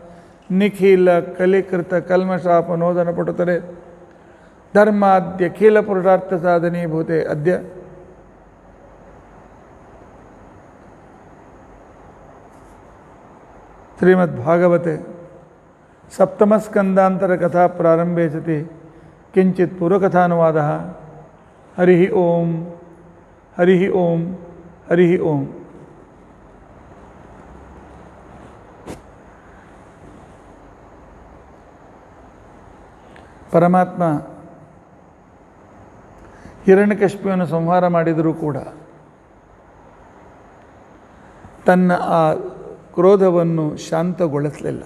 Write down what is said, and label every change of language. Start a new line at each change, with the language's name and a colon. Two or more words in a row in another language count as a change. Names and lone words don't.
Sanskrit: निखिलकलिकृतकल्मषापनोदनपटुतले धर्माद्यखिलपुरुषार्थसाधनीभूते अद्य श्रीमद्भागवते सप्तमस्कन्धान्तरकथा प्रारम्भे सति किञ्चित् पूर्वकथानुवादः हरिः ओं हरिः ओं हरिः ओं
Kannada: ಪರಮಾತ್ಮ ಹಿರಣ್ಯಕಶಿಪುವನ್ನು ಸಂಹಾರ ಮಾಡಿದರೂ ಕೂಡ ತನ್ನ ಆ ಕ್ರೋಧವನ್ನು ಶಾಂತಗೊಳಿಸಲಿಲ್ಲ.